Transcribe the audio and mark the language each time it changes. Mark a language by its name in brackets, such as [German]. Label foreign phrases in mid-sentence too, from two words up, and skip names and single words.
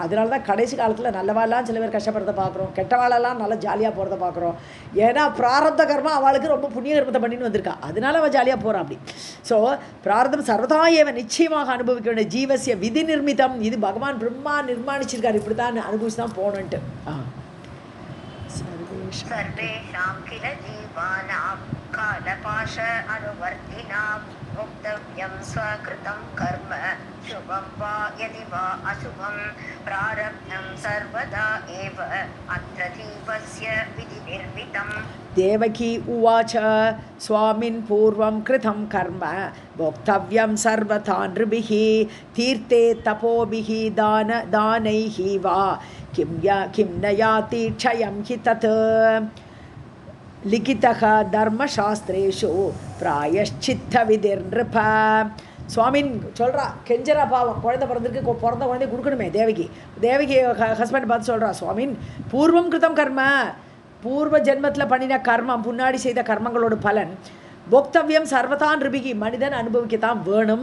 [Tamil] அதனால தான் கடைசி காலத்தில் நல்லவாளெலாம் சில பேர் கஷ்டப்படுறத பார்க்குறோம், கெட்டவாளெல்லாம் நல்லா ஜாலியாக போகிறத பார்க்குறோம். ஏன்னா பிராரப்த கர்மம் அவளுக்கு ரொம்ப புண்ணிய கர்மத்தை பண்ணின்னு வந்திருக்கா, அதனால அவள் ஜாலியாக போகிறான் அப்படி. ஸோ [Sanskrit] प्रारब्धं सर्वदैव [Tamil] நிச்சயமாக அனுபவிக்க வேண்டிய [Sanskrit] जीवस्य विधि निर्मितम्, [Tamil] இது பகவான் பிரம்மா நிர்மாணிச்சிருக்காரு, இப்படி தான் அனுபவிச்சு தான் போகணுன்ட்டு. [Sanskrit] सर्वेषां किल जीवानां कालपाश अनुवर्तिनां भोक्तव्यं स्वकृतं कर्म शुभं वा यदि वा अशुभं प्रारब्धं सर्वदा एव अत्र जीवस्य विधिनिर्मितम्. देवकी उवाच स्वामिन् पूर्वं कृतं कर्म भोक्तव्यं सर्वथा नृभिः तीर्थे तपोभिः दानैः वा किं न याति क्षयं हि तत् लिखितः धर्मशास्त्रेषु प्रायश्चित्तविधिर्नृप. [Tamil] சுவாமின் சொல்கிறா, கெஞ்சரா, பாவம் குழந்தை பிறந்திருக்கு, பிறந்த குழந்தைய கொடுக்கணுமே. தேவகி ஹஸ்பண்ட் பார்த்து சொல்கிறா, [Sanskrit] स्वामिन् पूर्वं कृतं कर्म, [Tamil] பூர்வ ஜென்மத்தில் பண்ணின கர்மம், முன்னாடி செய்த கர்மங்களோட பலன் [Sanskrit] भोक्तव्यं सर्वथा नृभिः, [Tamil] மனிதன் அனுபவிக்கத்தான் வேணும்.